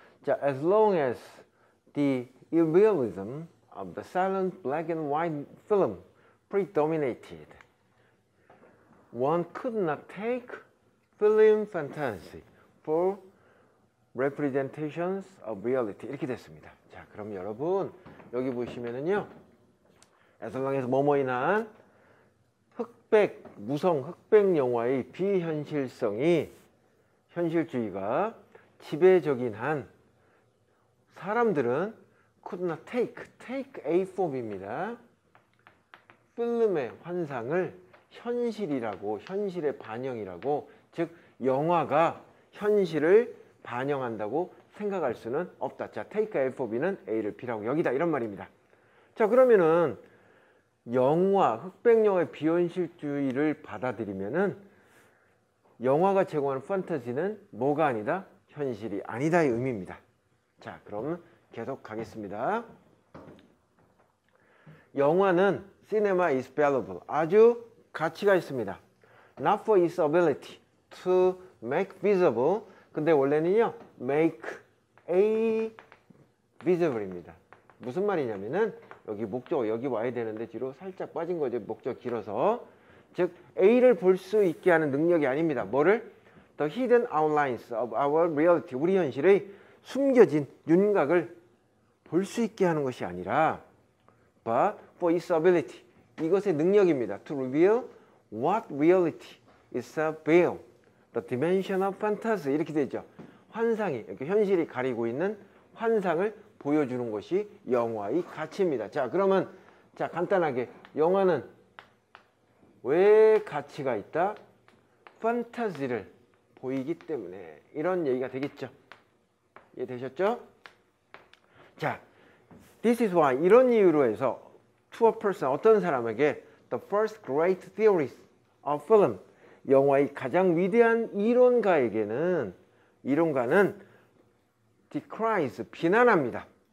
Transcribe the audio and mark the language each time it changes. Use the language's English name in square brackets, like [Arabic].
[English] 자, as long as the irrealism of the silent black and white film predominated, one could not take film fantasy for representations of reality. [Korean] 이렇게 됐습니다. 자, 그럼 여러분 여기 보시면은요, [English] as long as [Korean] 뭐뭐인한 흑백, 무성 흑백 영화의 비현실성이, 현실주의가 지배적인 한 사람들은 [English] could not take a form [Korean] 입니다. 필름의 환상을 현실이라고, 현실의 반영이라고, 즉 영화가 현실을 반영한다고 생각할 수는 없다. 자, [English] take A for B [Korean] 는 A를 B라고 여기다, 이런 말입니다. 자, 그러면은 영화, 흑백 영화의 비현실주의를 받아들이면은 영화가 제공하는 판타지는 뭐가 아니다? 현실이 아니다의 의미입니다. 자, 그럼 계속 가겠습니다. 영화는 [English] cinema is valuable, [Korean] 아주 가치가 있습니다. [English] Not for its ability to make visible, [Korean] 근데 원래는요 [English] make a visible입니다. [Korean] 무슨 말이냐면은 여기 목적, 여기 와야 되는데 뒤로 살짝 빠진 거죠. 목적 길어서. 즉 A를 볼 수 있게 하는 능력이 아닙니다. 뭐를? [English] The hidden outlines of our reality, [Korean] 우리 현실의 숨겨진 윤곽을 볼 수 있게 하는 것이 아니라 [English] but for its ability, [Korean] 이것의 능력입니다. [English] To reveal what reality is a veil, the dimension of fantasy, [Korean] 이렇게 되죠. 환상이, 이렇게 현실이 가리고 있는 환상을 보여주는 것이 영화의 가치입니다. 자, 그러면 자, 간단하게 영화는 왜 가치가 있다? 판타지를 보이기 때문에, 이런 얘기가 되겠죠. 이해되셨죠? [English] 자, this is why, [Korean] 이런 이유로 해서 [English] to a person, [Korean] 어떤 사람에게 [English] the first great theorist of film, [Korean] 영화의 가장 위대한 이론가에게는, 이론가는 [English] decries, [Korean] 비난합니다.